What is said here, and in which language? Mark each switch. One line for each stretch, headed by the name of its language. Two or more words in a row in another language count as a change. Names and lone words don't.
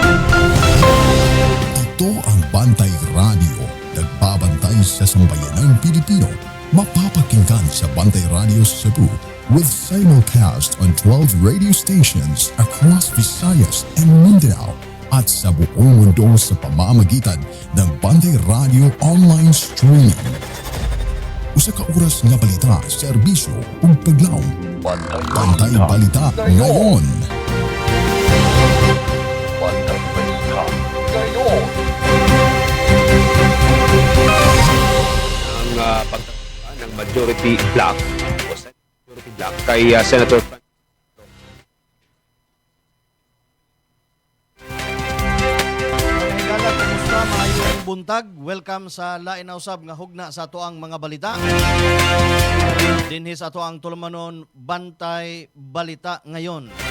Filipino: Ito ang Bantay Radio, nagbabantay sa sambayanang Pilipino. Mapapakinggan sa Bantay Radio Cebu
English: with simulcast on 12 radio stations across Visayas and Mindanao
Filipino: at sa buong mundo sa pamamagitan ng Bantay Radio
English: online streaming.
Cebuano: Usa ka oras nga balita, serbisyo ug paglaom.
Filipino: Bantay Balita ngayon. Bantay Balita ngayon. Ang pagtatapos ng
English: majority block
Filipino: o
English: majority block
Filipino: kay Senator
Cebuano: Buntag, welcome sa lain na usab nga hugna sa atoang mga balita. Dinhi sa atoang tulumanon Bantay Balita ngayon.